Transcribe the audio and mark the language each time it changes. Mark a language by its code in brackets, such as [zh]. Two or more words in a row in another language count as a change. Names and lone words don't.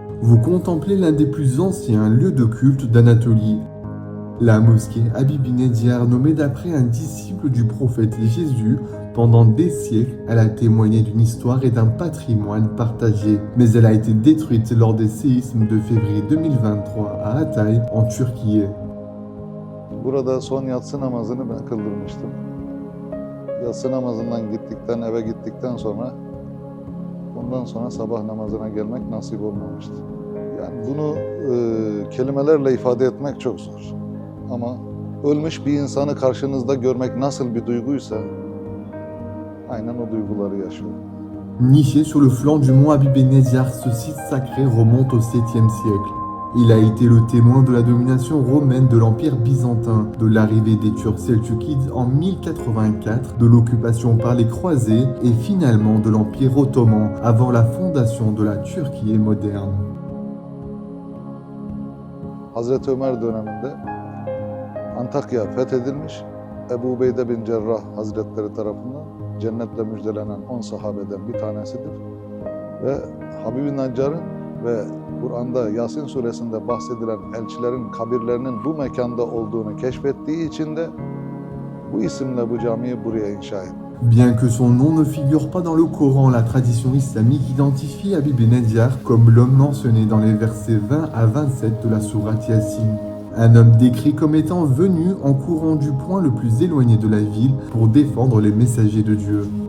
[fr] Vous contemplez l'un des plus anciens lieux de culte d'Anatolie. La mosquée Habibi Nedjar, nommée d'après un disciple du prophète Jésus, pendant des siècles, elle a témoigné d'une histoire et d'un patrimoine partagé. Mais elle a été détruite lors des séismes de février 2023 à Hatay, en Turquie. [tr] Burada son yatsı namazını ben kıldırmıştım. Yatsı namazından eve gittikten sonra ondan sonra sabah namazına gelmek nasip olmamıştı. Yani bunu kelimelerle ifade etmek çok zor. Ama ölmüş bir insanı karşınızda görmek nasıl bir duyguysa aynen o duyguları yaşıyorum. [fr] Niché sur le flanc du mont Habibi Nedjar, ce site sacré remonte au 7e siècle. Il a été le témoin de la domination romaine de l'Empire byzantin, de l'arrivée des Turcs selçukides en 1084, de l'occupation par les croisés et finalement de l'Empire ottoman avant la fondation de la Turquie moderne. [tr] Hazreti Ömer döneminde Antakya fethedilmiş. Ebu Ubeyde bin Cerrah Hazretleri tarafından cennetle müjdelenen 10 sahabeden bir tanesidir. Ve Habibi Nedjar'ın ve Kur'an'da Yasin suresinde bahsedilen elçilerin kabirlerinin bu mekanda olduğunu keşfettiği için de bu isimle bu camiyi buraya inşa etti. [fr] Bien que son nom ne figure pas dans le Coran, la tradition islamique identifie Habibi Nedjar comme l'homme mentionné dans les versets 20 à 27 de la sourate Yasin. Un homme décrit comme étant venu en courant du point le plus éloigné de la ville pour défendre les messagers de Dieu.